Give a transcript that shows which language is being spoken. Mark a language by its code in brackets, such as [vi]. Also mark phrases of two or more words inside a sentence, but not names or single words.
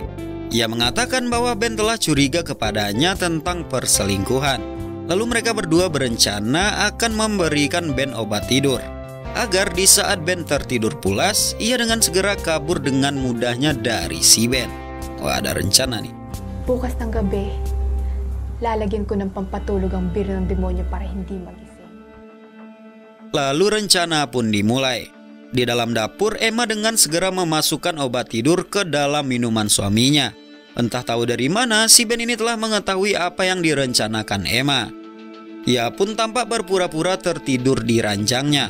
[id] Ia mengatakan bahwa Ben telah curiga kepadanya tentang perselingkuhan. Lalu mereka berdua berencana akan memberikan Ben obat tidur, agar di saat Ben tertidur pulas, ia dengan segera kabur dengan mudahnya dari si Ben. Wah, ada rencana nih. [tl] Bukas ng gabi, lalagyan ko ng pampatulog ang biro ng demonyo para hindi magising. [id] Lalu rencana pun dimulai. Di dalam dapur, Emma dengan segera memasukkan obat tidur ke dalam minuman suaminya. Entah tahu dari mana, si Ben ini telah mengetahui apa yang direncanakan Emma. Ia pun tampak berpura-pura tertidur di ranjangnya.